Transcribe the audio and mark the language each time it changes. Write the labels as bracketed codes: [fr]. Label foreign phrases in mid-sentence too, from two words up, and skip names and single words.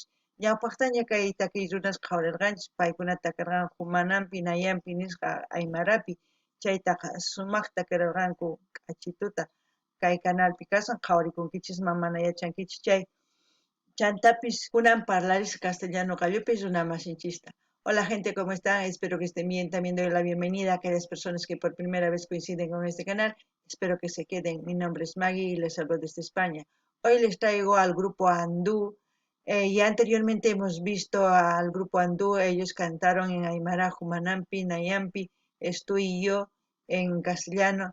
[qu] Ñawpaqtaña kay takiy runas qhawarirqanchis paykunata takarqan Humanampi Nayanpi nisqa Aymarapi chaytaqa sumaqta qurirqanku k'achituta kay canalpi kashan qhawarikunkichis mana yachankichis chay chantapis kunan parlaris castellano qallupis runa masinchista. [es] Hola gente, ¿cómo están? Espero que estén bien. También doy la bienvenida a aquellas personas que por primera vez coinciden con este canal. Espero que se queden. Mi nombre es Maggie y les saludo desde España. Hoy les traigo al grupo Andú. Ya anteriormente hemos visto al grupo Andú. Ellos cantaron en Aymara, Humanampi, Nayampi, Estoy y yo en castellano.